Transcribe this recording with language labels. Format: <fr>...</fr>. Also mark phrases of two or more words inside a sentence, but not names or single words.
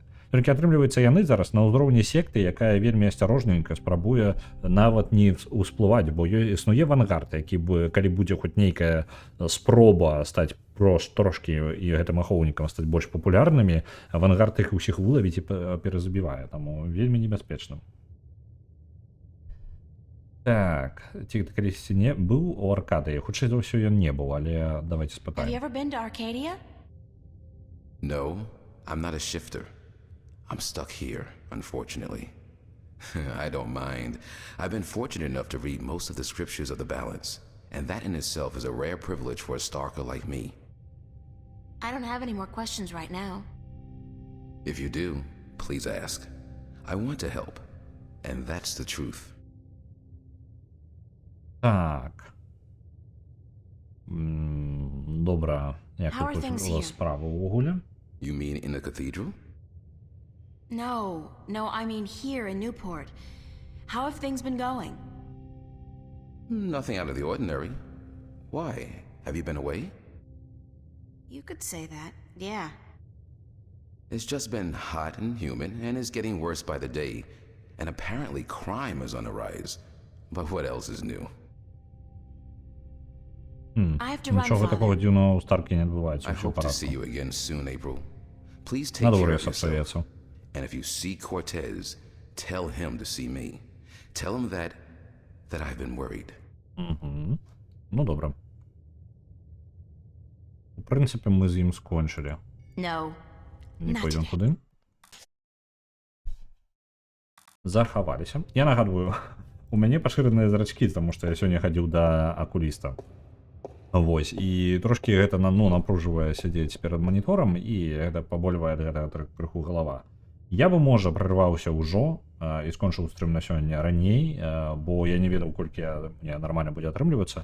<be>Толькі атрымліваецца, яны зараз на ўзроўні секты, якая вельмі асцярожненька спрабуе нават не ўсплываць, бо існуе авангард, які калі будзе хоць нейкая спроба стаць трошкі і гэтым ахоўнікам стаць больш папулярнымі, авангард іх усіх вылавіць і перазабівае, таму вельмі небяспечным. Так, ці калісьці не быў у Аркадыі, хутчэй за ўсё ён не быў, але давайте</be> <en>Have you</en> <be>спытаем.</be> <en>ever been to Arcadia? No, I'm not a shifter. I'm stuck here, unfortunately. I don't mind. I've been fortunate enough to read most of the scriptures of the balance, and that in itself is a rare privilege for a Starker like me. I don't have any more questions right now. If you do, please ask. I want to help, and that's the truth.</en> <be>Так. Добра, як</be> <en>How are</en> <be>тут</be> <en>things</en> <be>у</be> <en>here?</en> <be>вас справа ўвогуле?</be> <en>You mean in the cathedral? No, I mean here in Newport. How have things been going? Nothing out of the ordinary. Why? Have you been away? You could say that, yeah. It's just been hot and humid, and is getting worse by the day. And apparently crime is on the rise. But what else is new? I have to run,</en> <uk>Нічого</uk> <en>Father.</en> <uk>такого дивного у Старкі не відбувається,</uk> <en>I</en> <uk>все в</uk> <en>hope to see</en> <uk>порядку.</uk> <en>you again soon, April. Please take</en> <uk>На</uk> <en>care</en> <uk>дворі</uk> <en>of yourself.</en> <ru>обстоятельства.</ru> <en>And if you see Cortez, tell him to see me. Tell him that I've been worried.</en> <uk>Ну, добре. В принципі, ми з ним скончили.</uk> <en>No,</en> <uk>Не</uk> <en>not</en> <uk>пойдемо</uk> <en>today.</en> <uk>куди. Заховалися.</uk> <be>Я нагадую, у мяне пашираныя зрачкі, тому што я сёння хадзіў да акуліста. Вось, і трошкі гэта напружвае сядзець перад маніторам, і гэта пабольвае гэта крыху галава. Я бы, можа, прарываўся ўжо, і скончыў стрым на сёння раней, бо я не ведаў, колькі мне нармальна будзе атрымлівацца.</be>